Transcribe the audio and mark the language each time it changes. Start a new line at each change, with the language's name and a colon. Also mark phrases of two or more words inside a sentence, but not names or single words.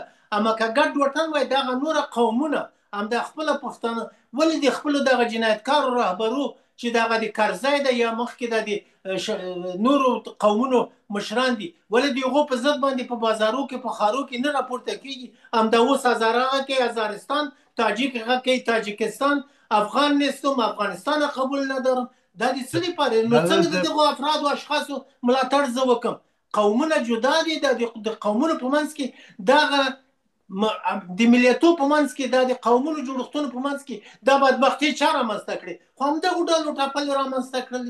Pashto: اما که ګډ وطن وای دغه نوره قومونه همدا خپله پښتانه ولې د خپلو دغه جنایتکارو رهبرو چې دغه د کرزی ده یا مخکې د نورو قومونو مشران دي، ولې د هغو په ضد باندې په بازارو کې په ښارو کې نه راپورته کېږي؟ همدا اوس هزاره هغه کوي هزارستان، تاجک هغه کوي تاجکستان،
Persian: افغان نیستم، افغانستان قبول ندارم.
Pashto: دا د څه لپاره؟ نو څنګه د دغو افرادو اشخاصو ملاتړ زه وکم؟ قومونه جدا دي. د قومونو په منځ کې دغه د ملیتو په منځ کې دا د قومونو جوړښتونو په منځ کې دا بدبختي چا رامنځته کړې؟ خو همدغو ډلو ټپلې رامنځته کړلې.